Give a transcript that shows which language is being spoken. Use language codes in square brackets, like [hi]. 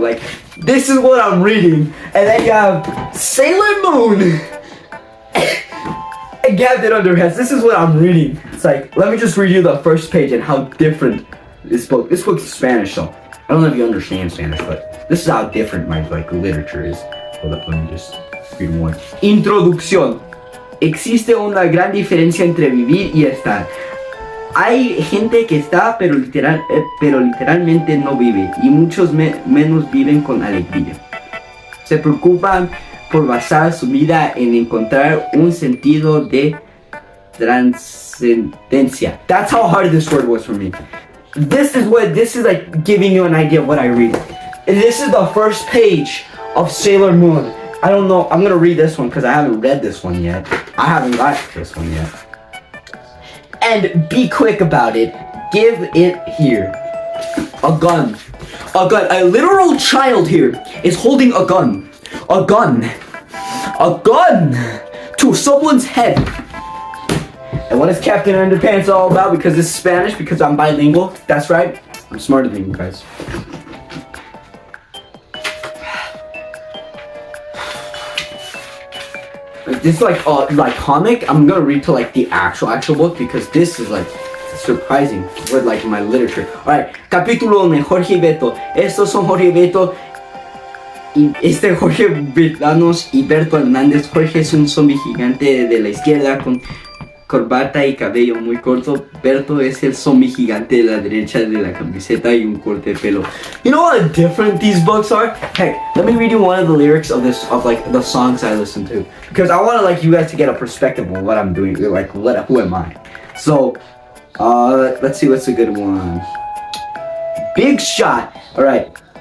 [en] Like, this is what I'm reading. And then you have Sailor Moon and Captain Underpants. This is what I'm reading. It's like, let me just read you the first page and how different this book is Spanish, so I don't know if you understand Spanish, but this is how different my like literature is. Hold up, let me just read one. [es] Introducción. Existe una gran diferencia entre vivir y estar. Hay gente que está, pero literalmente no vive, y muchos menos viven con alegría. Se preocupan por basar su vida en encontrar un sentido de trascendencia. [en] That's how hard this word was for me. This is like giving you an idea of what I read. And this is the first page of Sailor Moon. I don't know, I'm gonna read this one because I haven't read this one yet. I haven't got this one yet. And be quick about it. Give it here. A gun. A gun. A literal child here is holding a gun. A gun. A gun to someone's head. And what is Captain Underpants all about? Because it's Spanish, because I'm bilingual. That's right. I'm smarter than you guys. This is like comic. I'm gonna read to like the actual book, because this is like surprising with like my literature. Alright, [es] capítulo 1, Jorge y Beto. Estos son Jorge y Beto. Y Jorge Betanos y Berto Hernández. Jorge es un zombie gigante de la izquierda con corbata y cabello muy corto. Berto es el zombie gigante de la derecha de la camiseta y un corte de pelo. [en] You know how different these books are? Heck, let me read you one of the lyrics of like the songs I listen to, because I want to like you guys to get a perspective of what I'm doing. Like, who am I? So, let's see what's a good one. Big Shot. All right.